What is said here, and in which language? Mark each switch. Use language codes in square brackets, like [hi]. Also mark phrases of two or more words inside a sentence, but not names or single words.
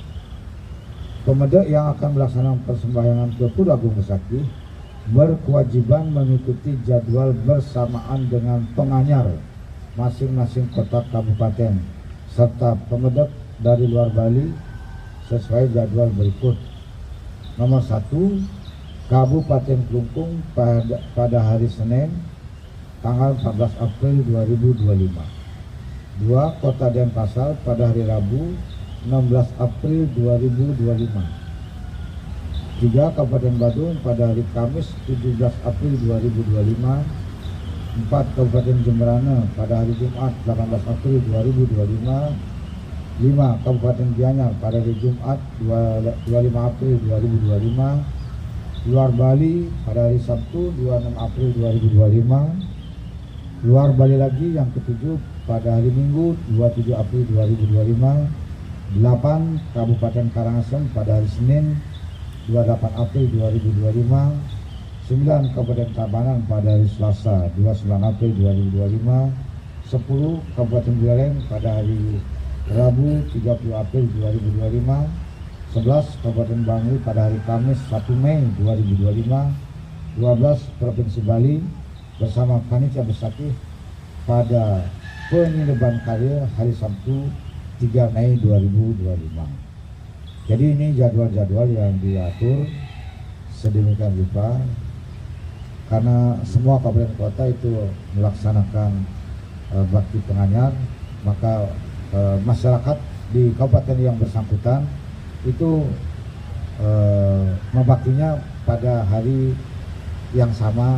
[id] Pemedek yang akan melaksanakan persembahyangan ke Pura Agung Besakih berkewajiban mengikuti jadwal bersamaan dengan penganyar masing-masing kota kabupaten serta pemedek dari luar Bali sesuai jadwal berikut. Nomor 1, Kabupaten Klungkung pada hari Senin tanggal 14 April 2025. 2, Kota Denpasar pada hari Rabu 16 April 2025. 3, Kabupaten Badung pada hari Kamis 17 April 2025. 4, Kabupaten Jemberana pada hari Jumat 18 April 2025. 5, Kabupaten Gianyar pada hari Jumat 25 April 2025. Luar Bali pada hari Sabtu 26 April 2025. Luar Bali lagi yang ke-7 pada hari Minggu 27 April 2025. 8, Kabupaten Karangasem pada hari Senin 28 April 2025. 9, Kabupaten Tabanan pada hari Selasa 29 April 2025. 10, Kabupaten Buleleng pada hari Rabu 30 April 2025. 11, Kabupaten Bangli pada hari Kamis 1 Mei 2025. 12, Provinsi Bali bersama Panitia Besakih pada pengindeban karya hari Sabtu 3 Mei 2025. Jadi ini jadwal-jadwal yang diatur sedemikian rupa karena semua kabupaten kota itu melaksanakan bakti penganyar, maka masyarakat di kabupaten yang bersangkutan itu membaktinya pada hari yang sama.